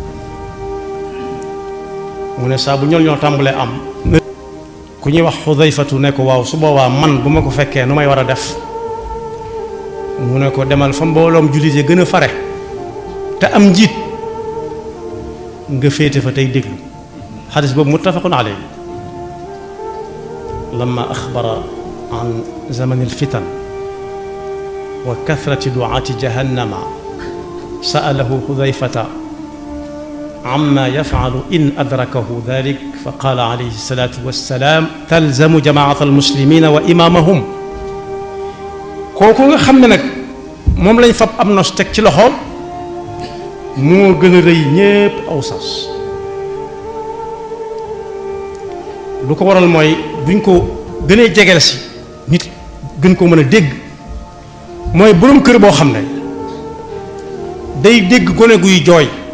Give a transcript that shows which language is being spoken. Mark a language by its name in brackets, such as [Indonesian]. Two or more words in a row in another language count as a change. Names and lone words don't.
[Wolof] mu ne saa bu ñol-ñol tàmbalee am ku ñuy wax Xudayfatu ne ko waaw su boobaa man bu ma ko fekkee nu may war a def mu ne ko demal fa mbooloom jullit yi gën a fare te am njiit nga féete fa tey déglu xadis boobu [Arabic] متفق عليه لما أخبر عن زمان الفتن وكثرة دعاة جهنم سأله حذيفة عما يفعل إن أدركه ذلك فقال عليه الصلاة والسلام تلزم جماعة المسلمين وإمامهم [Wolof] kooku nga xam ne nag moom lañ fab am nos teg ci loxoom moo gën a rëy ñépp aw sas lu ko waral mooy buñ ko gënee jegeel si nit gën ko mën a dégg mooy boroom kër boo xam ne day dégg gone guy jooy